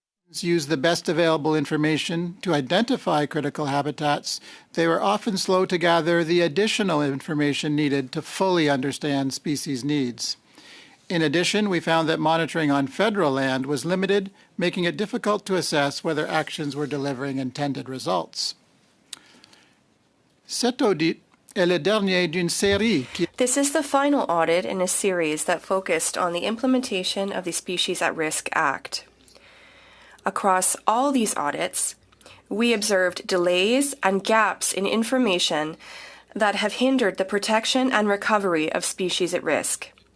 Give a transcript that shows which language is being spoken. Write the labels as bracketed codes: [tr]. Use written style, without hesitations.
[en] Use the best available information to identify critical habitats, they were often slow to gather the additional information needed to fully understand species needs. In addition, we found that monitoring on federal land was limited, making it difficult to assess whether actions were delivering intended results. [fr] Cet audit est le dernier d'une série qui... [en] This is the final audit in a series that focused on the implementation of the Species at Risk Act. Across all these audits, we observed delays and gaps in information that have hindered the protection and recovery of species at risk.